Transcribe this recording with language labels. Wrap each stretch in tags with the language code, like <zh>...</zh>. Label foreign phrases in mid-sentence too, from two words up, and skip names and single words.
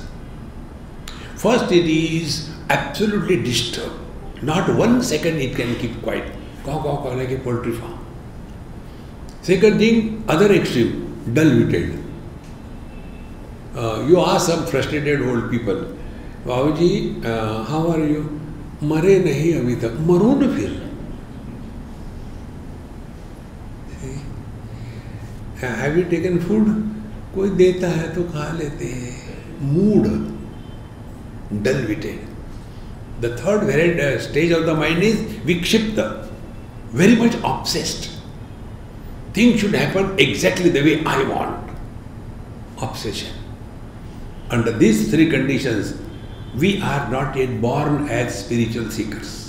<en>First, it is absolutely disturbed. Not 1 second it can keep quiet. Caw, caw, caw, like a poultry farm. Second thing, other extreme, dull-witted. You ask some frustrated old people, Babuji, how are you?</en> <hi>मरे नहीं अभी तक। मरो ना फिर.</hi> <en>Have you taken food?</en> <hi>कोई देता है तो खा लेते हैं.</hi> <en>Mood, dull-witted. The third variant stage of the mind is vikshipta, very much obsessed. Things should happen exactly the way I want. Obsession. Under these 3 conditions, we are not yet born as spiritual seekers.</en>